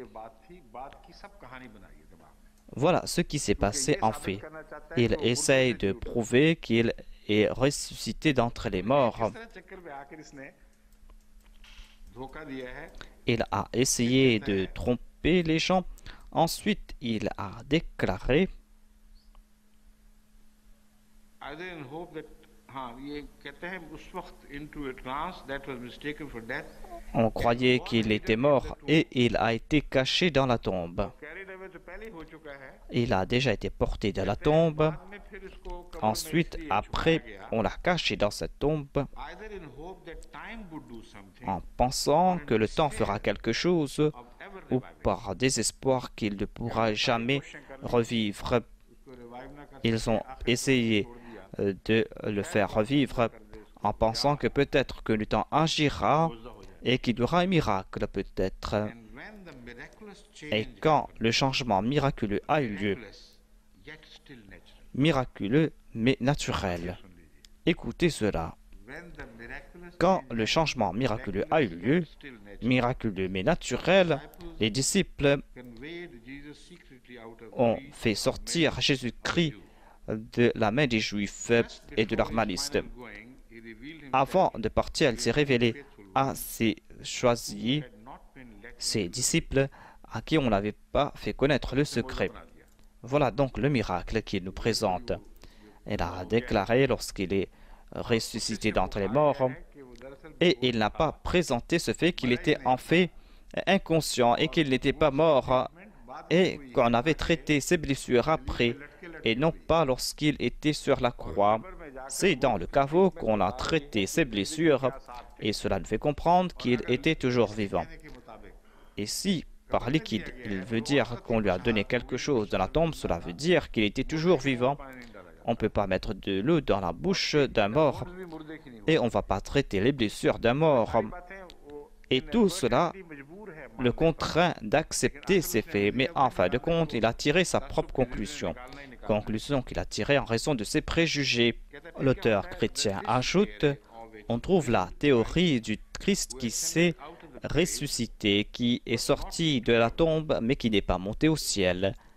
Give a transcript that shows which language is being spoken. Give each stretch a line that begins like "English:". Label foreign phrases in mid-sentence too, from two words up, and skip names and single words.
French: Voilà ce qui s'est passé en fait. Il essaye de prouver qu'il est ressuscité d'entre les morts. Il a essayé de tromper les gens Ensuite, il a déclaré,
English: either in hope that
Urdu: یہ کہتے ہیں اس وقت
English: into a trance that was mistaken for death,
French: on croyait qu'il était mort et il a été caché dans la tombe.
English: carried away
Urdu: تو پہلے ہی ہو چکا ہے,
French: Il a déjà été porté de la tombe.
Urdu: بعد میں پھر اس کو قبر میں
French: Ensuite,
Urdu: इसलिए
French: après,
Urdu: چھپایا گیا,
French: on l'a caché dans cette tombe
English: either in hope that time would do something,
French: en pensant que le temps fera quelque chose
English: of ever
French: ou
English: reviving.
French: par désespoir qu'il ne pourra jamais revivre.
Urdu: اس کو revive نہ کر
French: Ils ont essayé de le faire revivre en pensant que peut-être que le temps agira et qu'il y aura un miracle peut-être.
English: and when the miraculous
French: Et
English: change
French: quand le changement miraculeux a eu lieu,
English: miraculous yet still natural,
French: miraculeux mais naturel,
Urdu: سن لیجیے,
French: écoutez cela,
English: when the miraculous
French: quand le changement miraculeux a eu lieu,
English: still natural,
French: miraculeux mais naturel, les disciples
English: conveyed Jesus secretly out of
French: ont
English: the
French: fait sortir Jésus-Christ de la main des Juifs et de leurs malices.
English: going, he revealed himself
French: Avant de partir, il s'est révélé à ses choisis,
English: had not been let
French: ses disciples, à qui on n'avait pas fait connaître le secret.
Urdu: بنا دیا.
French: Voilà donc le miracle qu'il nous présente. Il a déclaré lorsqu'il est ressuscité d'entre les morts,
Urdu: کہ وہ دراصل
French: et il n'a pas présenté ce fait qu'il était en fait inconscient et qu'il n'était pas mort et qu'on avait traité ses blessures après et non pas lorsqu'il était sur la croix. C'est dans le caveau qu'on a traité ses blessures et cela nous fait comprendre qu'il était toujours vivant.
Urdu: کے مطابق
French: Et si par liquide il veut dire qu'on lui a donné quelque chose dans la tombe, cela veut dire qu'il était toujours vivant.
Urdu: پانی نہیں ڈالا جاتا.
French: On ne peut pas mettre de l'eau dans la bouche d'un mort
Urdu: بھی مردے کی نہیں
French: et on ne va pas traiter les blessures d'un mort.
Urdu: باتیں وہ
French: Et tout cela
Urdu: مجبور ہے
French: le contraint d'accepter ces faits, mais en fin de compte, il a tiré sa propre conclusion. Conclusion qu'il a tirée en raison de ses préjugés. L'auteur chrétien ajoute, on trouve la théorie du Christ qui s'est ressuscité, qui est sorti de la tombe, mais qui n'est pas monté au ciel.